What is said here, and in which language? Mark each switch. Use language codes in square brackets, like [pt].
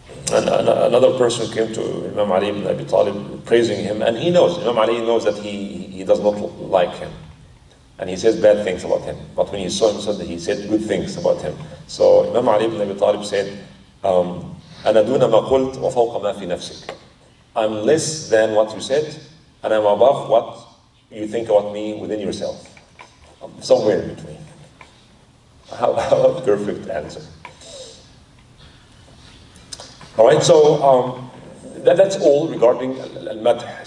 [en] And another person came to Imam Ali ibn Abi Talib praising him, and Imam Ali knows that he does not like him. And he says bad things about him. But when he saw him, he said good things about him. So Imam Ali ibn Abi Talib said, [ar] أَنَا دُونَ مَا قُلْتَ وَفَوْقَ مَا فِي نَفْسِكَ. [en] I'm less than what you said, and I'm above what you think about me within yourself. Somewhere in between. How a perfect answer. Alright, so that's all regarding al-madh.